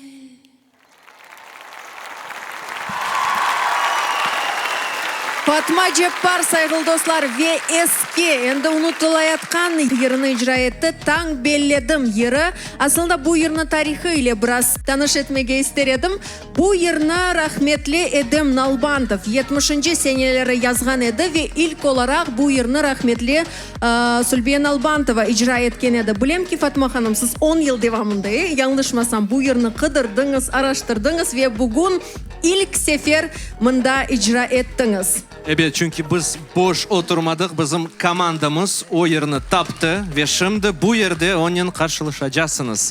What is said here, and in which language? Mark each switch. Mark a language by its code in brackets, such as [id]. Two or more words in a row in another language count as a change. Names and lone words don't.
[crh] Fatma Japar saygılı dostlar ve eski endi unutulayotgan yerini icra etti. Tang belledim yeri. Aslında bu yerini tarihi ile biraz tanış etmege ister edim. Bu yerini rahmetli Edem Nalbantov 70. seneleri yazgan edi ve ilk olarak bu yerini rahmetli Sulbiye Nalbantova icra etken edi. Bilem ki Fatma Hanım siz 10 yıl devamında yanlışmasam bu yerini kıdırdınız, araştırdınız ve bugün ilk sefer mında icra ettiniz. Evet, çünkü biz boş oturmadık. Bizim komandamız o yerini taptı ve şimdi bu yerde onun karşılaşacaksınız.